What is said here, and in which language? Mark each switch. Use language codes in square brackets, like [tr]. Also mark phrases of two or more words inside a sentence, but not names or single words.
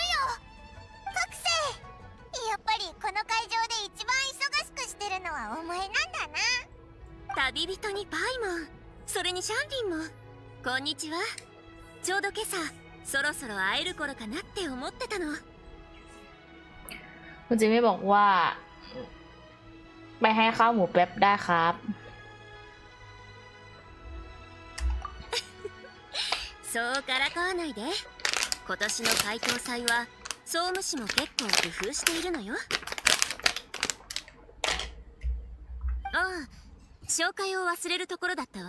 [ja] 覚醒。やっぱりこの会場で一番忙しくしてるのはお前なんだな。旅人にパイモン、それにシャンリンも。こんにちは。ちょうど今朝そろそろ会える頃かなって思ってたの。 [th] คุณจิมมี่บอกว่าไปให้ข้าวหมูแป๊บได้ครับ [ja] そうからかわないで。今年の解答祭は総務士も結構工夫しているのよ。ああ、紹介を忘れるところだったわ。